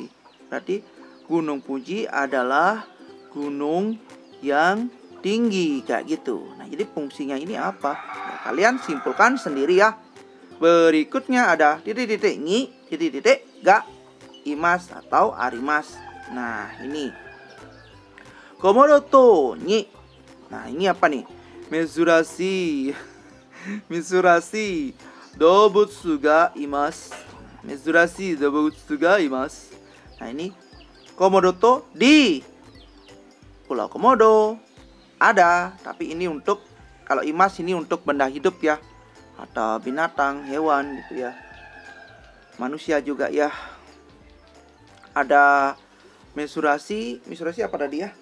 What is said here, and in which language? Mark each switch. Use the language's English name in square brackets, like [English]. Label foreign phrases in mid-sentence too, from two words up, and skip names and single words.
[Indonesian] Berarti Gunung Fuji adalah gunung yang tinggi kayak gitu. Nah, jadi fungsinya ini apa? Ya, kalian simpulkan sendiri ya. Berikutnya ada titik ni, titik [Japanese] がいます [Indonesian] atau arimas. Nah, ini Komodoto ni. Nah, ini apa nih? [Japanese] 珍しい動物がいます. 珍しい動物がいます. [Indonesian] Nah, ini Komodoto di Pulau Komodo ada, tapi ini untuk, kalau imas ini untuk benda hidup ya, atau binatang, hewan gitu ya. Manusia juga ya. Ada Mitsurasi apa tadi ya?